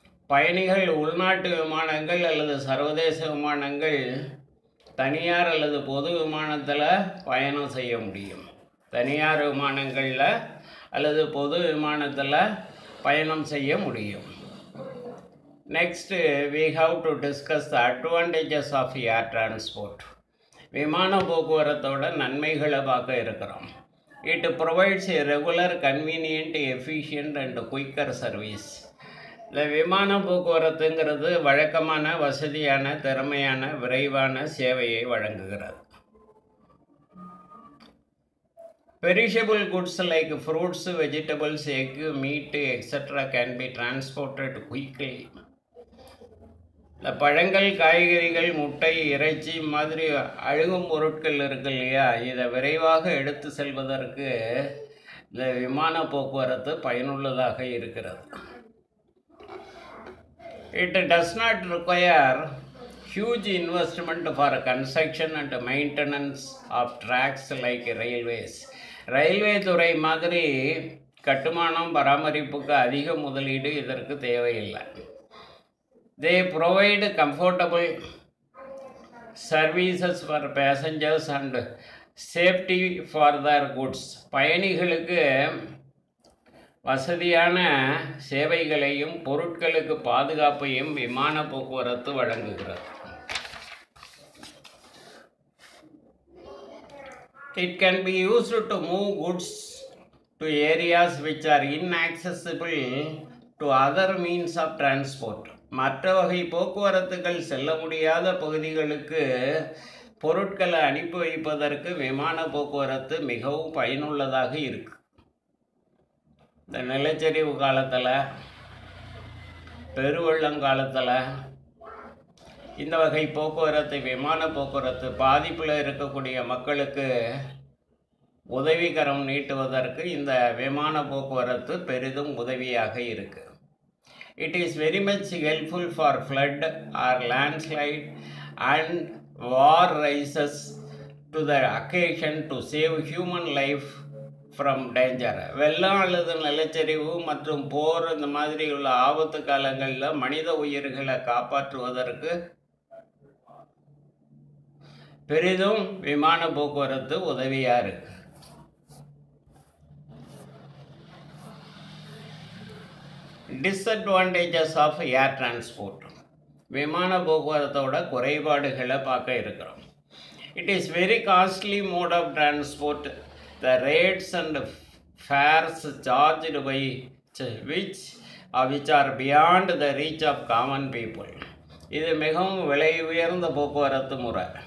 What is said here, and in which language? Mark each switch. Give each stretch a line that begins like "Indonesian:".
Tamil: பயணிகள் உள்நாட்டு விமானங்கள் அல்லது சர்வதேச விமானங்கள் தனியார் அல்லது பொது விமானத்தில் பயணம் செய்ய முடியும். தனியார் விமானங்களில் அல்லது பொது விமானத்தில் பயணம் செய்ய முடியும். Next
English: we have to discuss the advantages of air transport.
Tamil: விமான போக்குவரத்தோட நன்மைகளை பார்க்க இருக்கிறோம்.
English: It provides a regular, convenient, efficient and quicker service.
Tamil: இந்த விமான போக்குவரத்துங்கிறது வழக்கமான, வசதியான, திறமையான, விரைவான சேவையை வழங்குகிறது.
English: Perishable goods like fruits, vegetables, egg, meat, etc. can be transported quickly.
Tamil: இந்த பழங்கள், காய்கறிகள், முட்டை, இறைச்சி மாதிரி அழுகும் பொருட்கள் இருக்கு இல்லையா, இதை விரைவாக எடுத்து செல்வதற்கு இந்த விமான போக்குவரத்து பயனுள்ளதாக இருக்கிறது.
English: It does not require huge investment for construction and maintenance of tracks like railways.
Tamil: Railway துறை மாதிரி கட்டுமானம், பராமரிப்புக்கு அதிக முதலீடு இதற்கு தேவையில்லை.
English: They provide comfortable services for passengers and safety for their goods.
Tamil: பயணிகளுக்கு வசதியான சேவைகளையும் பொருட்களுக்கு பாதுகாப்பையும் விமான போக்குவரத்து வழங்குகிறது.
English: It can be used to move goods to areas which are inaccessible to other means of transport.
Tamil: மற்ற வகை போக்குவரத்துகள் செல்ல முடியாத பகுதிகளுக்கு பொருட்களை அனுப்பி வைப்பதற்கு விமான போக்குவரத்து மிகவும் பயனுள்ளதாக இருக்கு. இந்த நிலச்சரிவு காலத்தில், பெருவெள்ளங்காலத்தில் இந்த வகை போக்குவரத்து, விமான போக்குவரத்து பாதிப்பில் இருக்கக்கூடிய மக்களுக்கு உதவிகரம் நீட்டுவதற்கு இந்த விமான போக்குவரத்து பெரிதும் உதவியாக இருக்கு.
English: It is very much helpful for flood or landslide and war rises to the occasion to save human life from danger.
Tamil: வெள்ளம் அல்லது நிலச்சரிவு மற்றும் போர் இந்த மாதிரி உள்ள ஆபத்து காலங்களில் மனித உயிர்களை காப்பாற்றுவதற்கு பெரிதும் விமான போக்குவரத்து உதவியாக இருக்கு.
English: Disadvantages of air transport.
Tamil: விமான போக்குவரத்தோட குறைபாடுகளை பார்க்க இருக்கிறோம்.
English: It is very costly mode of transport. The rates and fares charged by which are beyond the reach of common people.
Tamil: இது மிகவும் விலை உயர்ந்த போக்குவரத்து முறை.